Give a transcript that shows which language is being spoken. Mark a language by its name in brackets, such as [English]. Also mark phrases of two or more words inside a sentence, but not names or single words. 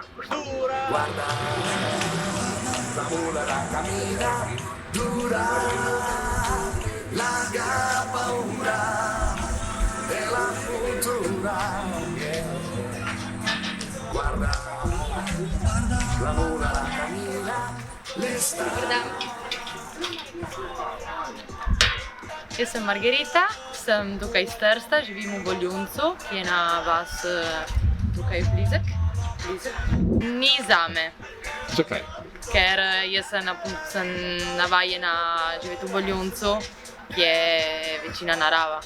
[Venetian] guarda, la mula la cammina, dura, la paura della futura. Guarda, la mula la cammina, l'estate. [Slovenian] Jaz sem Margarita, sem tukaj iz Trsta, živim v Boljuncu, ki je na vas tukaj blizek. Ni zame. Zakaj? Ker jaz sem navajena živeti v Boljuncu, ki je večina narava.